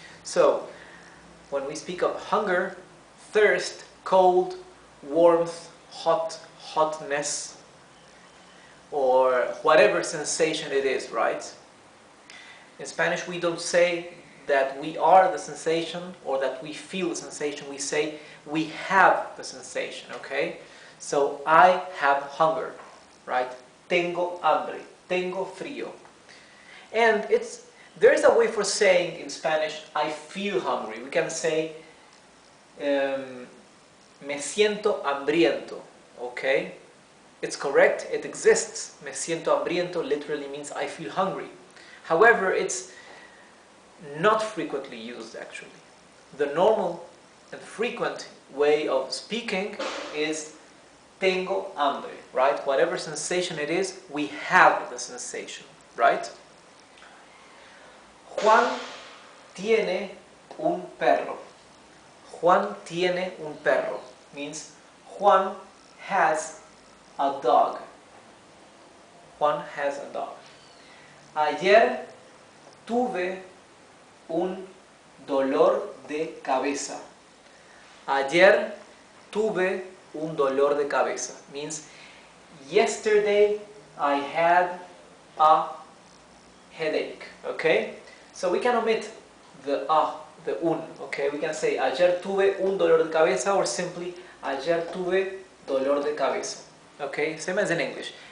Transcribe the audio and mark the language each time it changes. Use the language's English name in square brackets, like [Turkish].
[English] So, when we speak of hunger, thirst, cold, warmth, hotness, or whatever sensation it is, right? In Spanish, we don't say that we are the sensation or that we feel the sensation. We say we have the sensation, okay? So, I have hunger, right? [Spanish] Tengo hambre, tengo frío. [English] And there is a way for saying in Spanish, I feel hungry. We can say, [Spanish] me siento hambriento, [English] okay? It's correct, it exists. [Spanish] Me siento hambriento [English] literally means I feel hungry. However, it's not frequently used actually. The normal and frequent way of speaking is [Spanish] tengo hambre, [English] right? Whatever sensation it is, we have the sensation, right? [Spanish] Juan tiene un perro. Juan tiene un perro [English] means Juan has a dog. Juan has a dog. [Spanish] Ayer tuve un dolor de cabeza. Ayer tuve un dolor de cabeza [English] means yesterday I had a headache, okay? So we can omit the un, okay? We can say [Spanish] ayer tuve un dolor de cabeza [English] or simply [Spanish] ayer tuve dolor de cabeza, [English] okay? Same as in English.